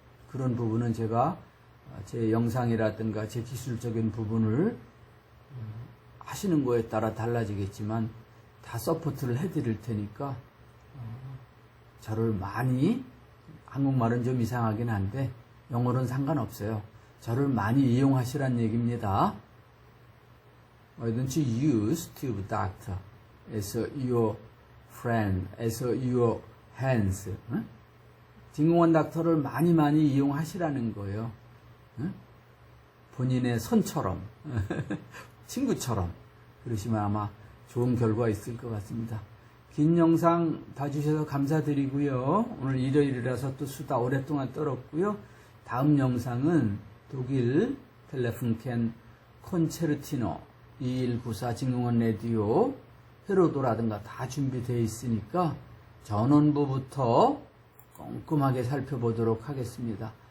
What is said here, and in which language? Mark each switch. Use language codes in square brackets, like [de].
[ko] 그런 부분은 제가 제 영상이라든가 제 기술적인 부분을 하시는 거에 따라 달라지겠지만 다 서포트를 해드릴 테니까 저를 많이, 한국말은 좀 이상하긴 한데 영어로는 상관없어요. 저를 많이 이용하시란 얘기입니다. [en] Why don't you use Tube Doctor as your friend, as your hands? [ko] 증응원 닥터를 많이 이용하시라는 거예요. 본인의 손처럼, 친구처럼. 그러시면 아마 좋은 결과 있을 것 같습니다. 긴 영상 봐주셔서 감사드리고요. 오늘 일요일이라서 또 수다 오랫동안 떨었고요. 다음 영상은 독일 텔레funken 콘체르티노 2194 증응원 라디오 헤로도라든가 다 준비되어 있으니까 전원부부터 꼼꼼하게 살펴보도록 하겠습니다.